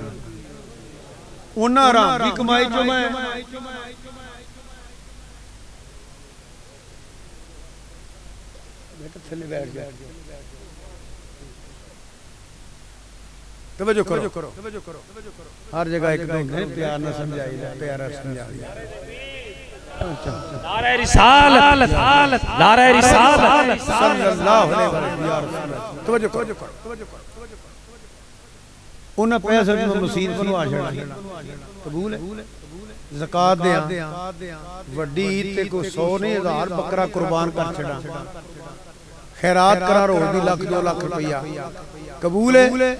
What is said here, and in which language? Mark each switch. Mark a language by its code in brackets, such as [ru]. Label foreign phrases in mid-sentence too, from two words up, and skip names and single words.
[pa] اونہاں حرام دی کمائی جو میں تھلے بیٹھ گیا. توجہ کرو، ہر جگہ اک دو پیار نہ سمجھائیے، پیارا سمجھائیے. [ur] نعرۂ رسالت، نعرۂ رسالت [ar] صلى الله عليه وسلم. [pa] توجہ کرو، اونہاں پیسے دی مسیت بنوا چھڈا، قبول ہے? زکوٰۃ دیا، وڈی عید تے کوئی 100 نہیں 1000 بکرا قربان کر چھڈا، خیرات کرا روز دی لکھ 2 لکھ روپیہ، قبول ہے?